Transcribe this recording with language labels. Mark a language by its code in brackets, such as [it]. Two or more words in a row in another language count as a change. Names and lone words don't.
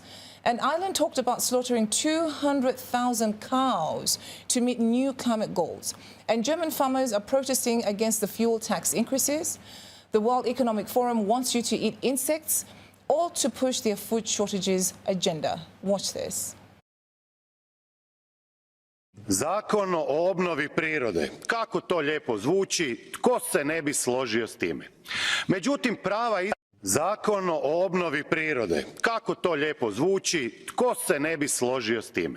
[en] And Ireland talked about slaughtering 200,000 cows to meet new climate goals. And German farmers are protesting against the fuel tax increases. The World Economic Forum wants you to eat insects, all to push their food shortages agenda. Watch this. [hr] Zakon o obnovi prirode. Kako to lijepo zvuči, tko se ne bi složio s time? Međutim, Zakon o obnovi prirode. Kako to lijepo zvuči, tko se ne bi složio s time?